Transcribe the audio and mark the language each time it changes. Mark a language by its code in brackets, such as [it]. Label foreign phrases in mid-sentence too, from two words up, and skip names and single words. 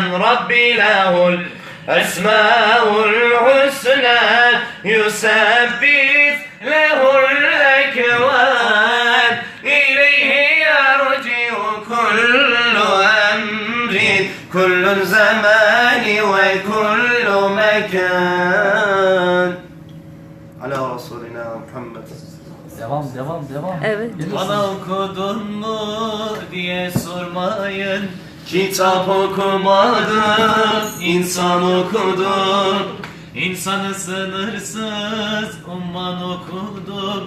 [ar] ربي له الأسماء الحسنى، يثبت له الأكوان، إليه يرجع كل أمر، كل زمان وكل مكان. على رسولنا محمد. [tr] Devam. Evet. Bana okudun mu diye sormayın. Kitap okumadım, insan okudum. İnsanı sınırsız umman okudum.